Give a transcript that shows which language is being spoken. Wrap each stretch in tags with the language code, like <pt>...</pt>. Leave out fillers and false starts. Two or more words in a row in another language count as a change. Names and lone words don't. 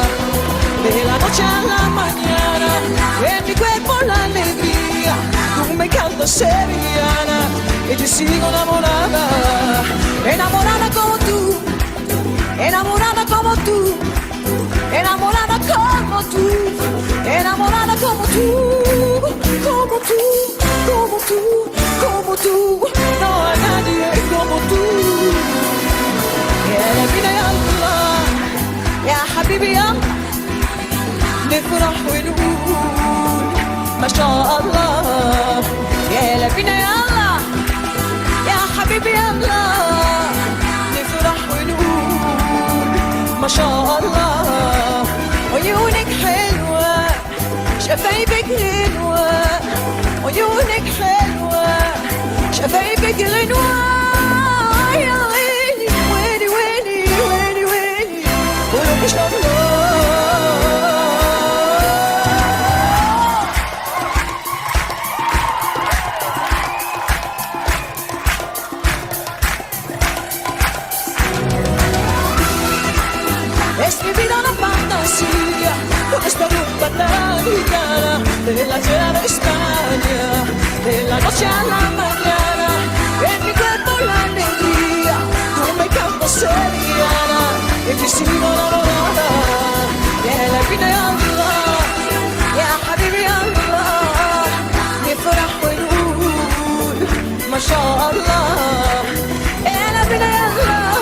<es>De la noche a la mañana, en mi cuerpo la alegría, tú me cantas sevillana, y te sigo enamorada, enamorada como tú, enamorada como tú, enamorada como tú, enamorada como tú, como tú. Como tú, como tú, no hay nadie como tú.</es> <ar>يا نبينا يا الله يا حبيبي يا نفرح ونقول ما شاء الله. يا نبينا يا الله يا حبيبي يا الله نفرح ونقول ما شاء الله. عيونك حلوة شفايفك غنوة عيونك حلوة شفايفك غنوة. يا ويلي ويلي ويلي ويلي ويلي قولوا ما شاء الله.</ar> <es>Es mi vida una fantasía con esta rumba tan gitana de la tierra de España. De la noche a la mañana, en mi cuerpo la alegría, tú me cantas sevillana, y te sigo enamorada.</es> <ar>Ya</ar> <es>la vida</es> <ar>يا الله، يا حبيبي الله, نفرح ونقول ما شاء الله. يا</ar> <es>la vida</es> <ar>يا الله.</ar>